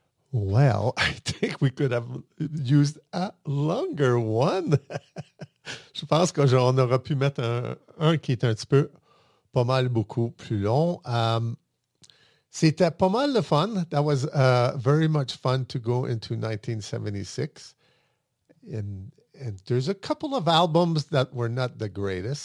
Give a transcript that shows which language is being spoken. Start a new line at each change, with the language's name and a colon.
English: Well, I think we could have used a longer one.
French: Je pense qu'on aurait pu mettre un qui est un petit peu pas mal beaucoup plus long. C'était pas mal de fun.
English: That was very much fun to go into 1976. And there's a couple of albums that were not the greatest.